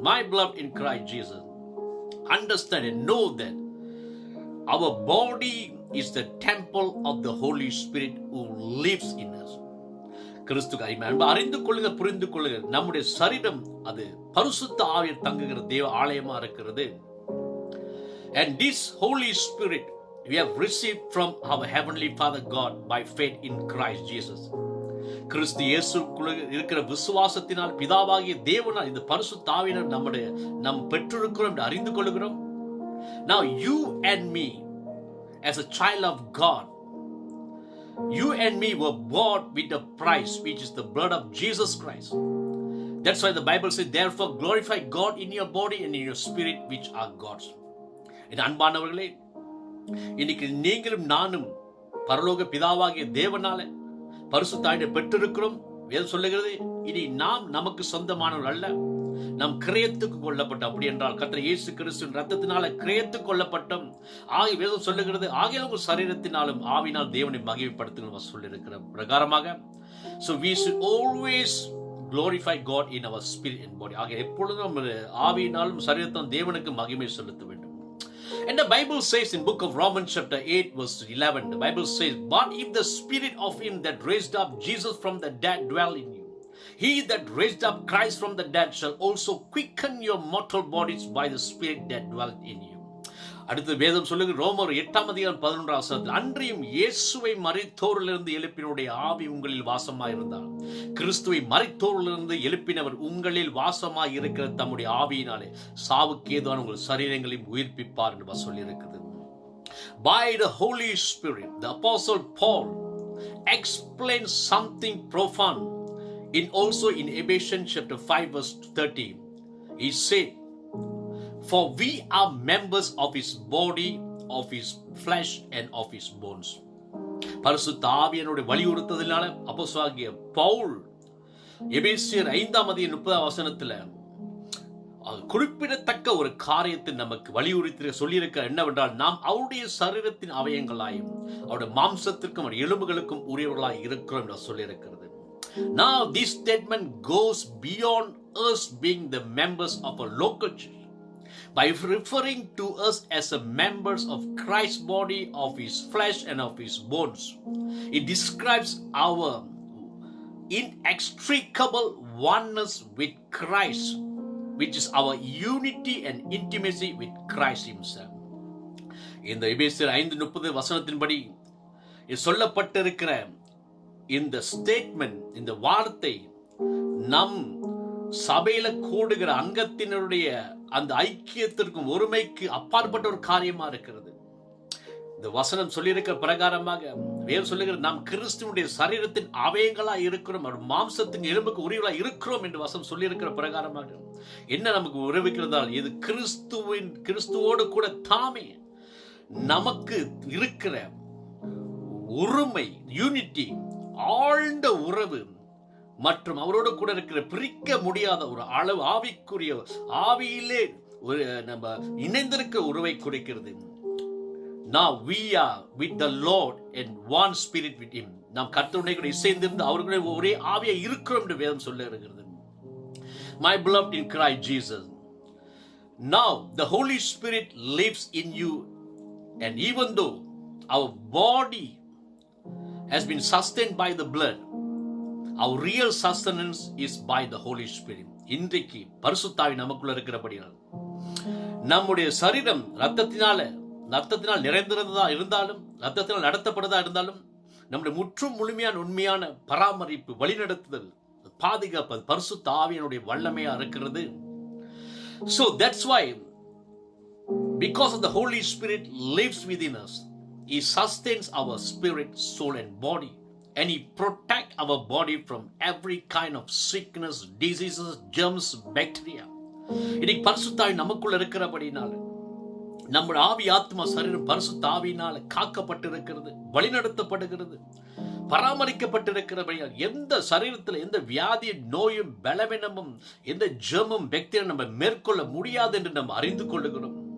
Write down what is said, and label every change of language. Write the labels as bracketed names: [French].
[English] My beloved in Christ Jesus, understand and know that our body is the temple of the Holy Spirit who lives in us. [Tamil] கிறிஸ்து அறிந்து கொள்ளுங்க, புரிந்து கொள்ளுங்க, நம்முடைய சரீரம் அது பரிசுத்த ஆவியில் தங்குகிற தேவ ஆலயமா இருக்கிறது. [English] And this Holy Spirit we have received from our heavenly Father God by faith in Christ Jesus. [Tamil] கிறிஸ்து இயேசுக்குள்ள இருக்கிற விசுவாசத்தினால் பிதாவாகிய தேவனால் இந்த பரிசுத்த ஆவியை நாம் பெற்றிருக்கிறோம் என்று அறிந்து கொள்கிறோம். [English] Now you and me as a child of God, you and me were bought with a price, which is the blood of Jesus Christ. That's why the Bible says, therefore glorify God in your body and in your spirit which are God's. [Tamil] என் அன்பானவர்களே, இன்னைக்கு நீங்களும் நானும் பரலோக பிதாவாகிய தேவனால பரிசுத்த ஆவியை பெற்றிருக்கிறோம். வேதம் சொல்லுகிறது, இனி நாம் நமக்கு சொந்தமானவர்கள் அல்ல, நாம் கிரயத்துக்கு கொல்லப்பட்டோம். அப்படி என்றால் கர்த்தர் இயேசு கிறிஸ்துவின் ரத்தத்தினால கிரயத்துக்கு கொல்லப்பட்டோம். ஆகிய வேதம் சொல்லுகிறது, ஆகிய உங்கள் சரீரத்தினாலும் ஆவினால் தேவனை மகிமைப்படுத்துங்கள் சொல்லியிருக்கிற பிரகாரமாக, [English] so we should always glorify God in our spirit and body. [Tamil] ஆகிய எப்பொழுதும் ஆவியினாலும் சரீரத்தாலும் தேவனுக்கு மகிமை செலுத்த வேண்டும். [English] And the Bible says in book of Romans chapter 8 verse 11, the Bible says, "But if the spirit of him that raised up Jesus from the dead dwell in you, he that raised up Christ from the dead shall also quicken your mortal bodies by the spirit that dwelt in you." [Tamil] அடுத்து வேதம் சொல்லுகிறது, ரோமர் 8:11, அன்றியும் இயேசுவை மரித்தோரிலிருந்து எழுப்பினுடைய ஆவி உங்களில் வாசமாயிருந்தார். கிறிஸ்துவை மரித்தோரிலிருந்து எழுப்பினவர் உங்களில் வாசமாய் இருக்கிற தம்முடைய ஆவியினாலே சாவுக்கு ஏதுவான உங்கள் சரீரங்களையும் உயிர்ப்பிப்பார் என்று சொல்லியிருக்கிறது. [English] By the Holy Spirit, the Apostle Paul explains something profound in Ephesians chapter 5 verse 30. He said, "For we are members of his body, of his flesh and of his bones." [Tamil] பரிசுத்த ஆவியானவருடைய வலியுறுத்தலினால அப்போஸ்தலனாகிய பவுல் எபேசியர் 5:30 குறிப்பிடத்தக்க ஒரு காரியத்தை நமக்கு வலியுறுத்தி சொல்லியிருக்க என்னவென்றால், நாம் அவருடைய சரீரத்தின் அவயங்களாயும் அவருடைய மாம்சத்திற்கும் அவருடைய எலும்புகளுக்கும் உரியவர்களாய் இருக்கிறோம் என்று சொல்லியிருக்கிறது. [English] Now this statement goes beyond us being the members of a local church. By referring to us as a members of Christ's body, of his flesh and of his bones, it describes our inextricable oneness with Christ, which is our unity and intimacy with Christ himself. [Tamil] இந்த எபேசியர் 5:30 சொல்லப்பட்டிருக்கிற இந்த statement, இந்த வார்த்தை நம் சபையில கூடுகிற அங்கத்தினருடைய அந்த ஐக்கியத்திற்கும் ஒருமைக்கு அப்பாற்பட்ட ஒரு காரியமா இருக்கிறது. இந்த வசனம் சொல்லியிருக்கிற பிரகாரமாக வேறு சொல்லுகிறது, நாம் கிறிஸ்துவனுடைய சரீரத்தின் அவயங்களா இருக்கிறோம், மாம்சத்தின் எலும்புக்கு உரியவர்களா இருக்கிறோம் என்று வசனம் சொல்லியிருக்கிற பிரகாரமாக என்ன நமக்கு உறவிக்கிறதால், இது கிறிஸ்துவோடு கூட தாமே நமக்கு இருக்கிற உரிமை, யூனிட்டி, ஆழ்ந்த உறவு மற்றும் அவரோடு கூட இருக்கிற பிரிக்க முடியாத ஒரு அளவு ஆவிக்குரிய ஆவியிலே ஒரு நம்ம இணைந்திருக்க உறவை குறிக்கிறது. [English] Now we are with the Lord and one spirit with him. [Tamil] நாம் கர்த்தருடைய கூட இசைந்திருந்து அவர்களுடைய ஒரே ஆவியா இருக்கிறோம் என்று வேதம் சொல்லுகிறது. [English] My beloved in Christ Jesus, now the Holy Spirit lives in you, and even though our body has been sustained by the blood, our real sustenance is by the Holy Spirit. [Tamil] இன்றைக்கு பரிசுத்தாவி நமக்குள்ள இருக்கிறபடியால் நம்முடைய சரீரம் ரத்தத்தினால் நிறைந்திருந்ததா இருந்தாலும், ரத்தத்தினால் நடத்தப்படுறதா இருந்தாலும், நம்முடைய முற்றும் முழுமையான உண்மையான பராமரிப்பு, வழிநடத்துதல், பாதுகாப்பது பரிசுத்த ஆவியினுடைய வல்லமையா இருக்கிறது. [English] So that's why, because of the Holy Spirit lives within us, he sustains our spirit, soul and body, and he protects our body from every kind of sickness, diseases, germs, bacteria. [Tamil] இன்னைக்கு பரிசுத்த ஆவி நமக்குள்ள இருக்கிறபடினால நம்முடைய ஆவி ஆத்மா சரீரம் பரிசுத்த ஆவியினால காக்கப்பட்டிருக்கிறது, வழிநடத்தப்படுகிறது, பராமரிக்கப்பட்டிருக்கிறபடியால் எந்த சரீரத்தில் எந்த வியாதியும், நோயும், பலவீனமும், எந்த ஜெர்மும் பாக்டீரியா நம்ம மேற்கொள்ள முடியாது என்று நம்ம அறிந்து கொள்ளுகிறோம்.